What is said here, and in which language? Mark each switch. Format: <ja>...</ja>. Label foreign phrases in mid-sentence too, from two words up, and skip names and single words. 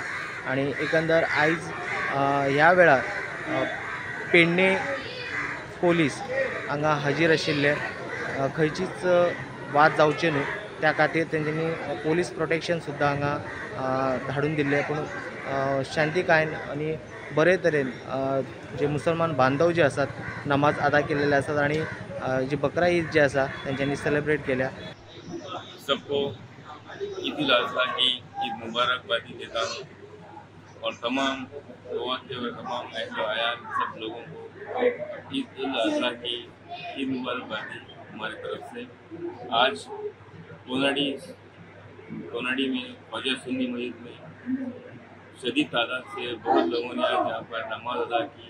<kok>आणि एकंदर आयज ह्या वेळार पेडणे पोलीस हांगा हजीर आशिल्ले, खंयचीच वाद जावचे न्हय त्या खातीर तेंच्यांनी पोलीस प्रोटेक्शन सुद्दां हांगा धाडून दिल्ले। पूण शांतीकायेन आणि बरे तरेन जे मुसलमान बांधव जे आसात नमाज अदा केलेले आसात आणि जी बकरा ईद जे आसा तेंच्यांनी सेलिब्रेट केल्या।</kok> <hi>सबको ईद उल अज़हा की ईद मुबारकबादी देता हूँ और तमाम के और तमाम अहल आयाल सब लोगों को ईद उल अज़हा की ईद मुबारकबादी हमारी तरफ से। आज कोनाडी में ख्वाजा सुन्नी मस्जिद में शदीद तादाद से बहुत लोगों ने आज यहाँ पर नमाज अदा की।</hi>